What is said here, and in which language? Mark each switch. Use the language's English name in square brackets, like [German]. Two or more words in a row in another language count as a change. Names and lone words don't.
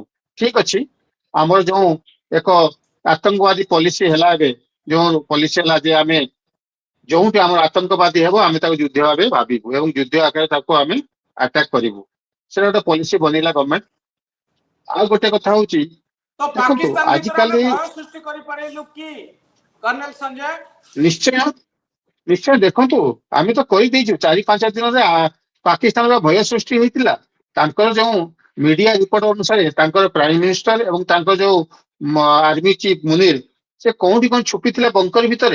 [Odia] ଠିକ ଅଛି, ଆମର ଯୋଉ ଏକ ଆତଙ୍କବାଦୀ ପଲିସି ହେଲା, ଏବେ ଯୋଉ ପଲିସି ହେଲା ଯେ ଆମେ ଯୋଉଠି ଆମର ଆତଙ୍କବାଦୀ ହେବ ଆମେ ତାକୁ ଯୁଦ୍ଧ ଭାବେ ଭାବିବୁ ଏବଂ ଯୁଦ୍ଧ ଆକାରରେ ତାକୁ ଆମେ ଆଟାକ କରିବୁ, ସେଟା ଗୋଟେ ପଲିସି ବନେଇଲା ଗଭର୍ଣ୍ଣମେଣ୍ଟ। ଆଉ ଗୋଟେ କଥା ହଉଛି, तो ଦେଖନ୍ତୁ ପାକିସ୍ତାନ ଭୀତର ଆମେ ଆଜିକାଲି ଭୟ ସୃଷ୍ଟି କରି ପାରେଲୁ କି କର୍ଣ୍ଣଲ ସଞ୍ଜୟ? ନିଶ୍ଚୟ ନିଶ୍ଚୟ ଦେଖନ୍ତୁ, ଆମେ ତ କହିଦେଇଛୁ 4-5 ଦିନରେ ପାକିସ୍ତାନର ଭୟ ସୃଷ୍ଟି ହୋଇଥିଲା। ତାଙ୍କର ଯୋଉ [English] media report [Odia] ଅନୁସାରେ ତାଙ୍କର [English] prime minister [Odia] ଏବଂ ତାଙ୍କର ଯୋଉ [English] army chief [Odia] ମୁନିର, ସେ କୋଉଠି କଣ ଛୁପିଥିଲେ ବଙ୍କର ଭିତରେ।